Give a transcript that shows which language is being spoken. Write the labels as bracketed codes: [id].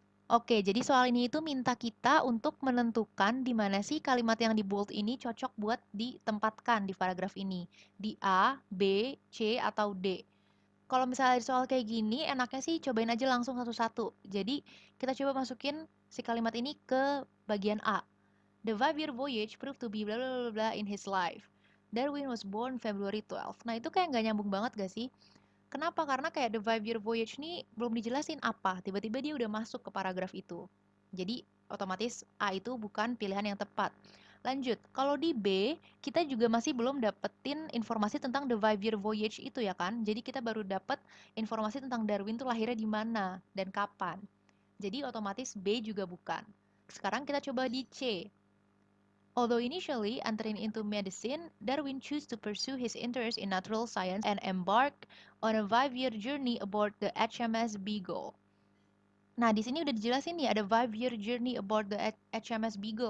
[id] Oke, jadi soal ini itu minta kita untuk menentukan di mana sih kalimat yang di bold ini cocok buat ditempatkan di paragraf ini. Di A, B, C, atau D. Kalau misalnya di soal kayak gini, enaknya sih cobain aja langsung satu-satu. Jadi kita coba masukin si kalimat ini ke bagian A. [en] The 5-year voyage proved to be blah blah blah blah in his life. Darwin was born February 12. [id] Nah itu kayak nggak nyambung banget gak sih? Kenapa? Karena kayak [en] the 5-year voyage [id] nih belum dijelasin apa. Tiba-tiba dia udah masuk ke paragraf itu. Jadi otomatis A itu bukan pilihan yang tepat. Lanjut, kalau di B, kita juga masih belum dapetin informasi tentang [en] the 5-year voyage [id] itu ya kan? Jadi kita baru dapet informasi tentang Darwin tuh lahirnya di mana dan kapan. Jadi otomatis B juga bukan. Sekarang kita coba di C. [en] Although initially entering into medicine, Darwin chose to pursue his interest in natural science and embarked on a 5-year journey aboard the HMS Beagle. [id] Nah, di sini udah dijelasin nih ada [en] 5-year journey aboard the HMS Beagle.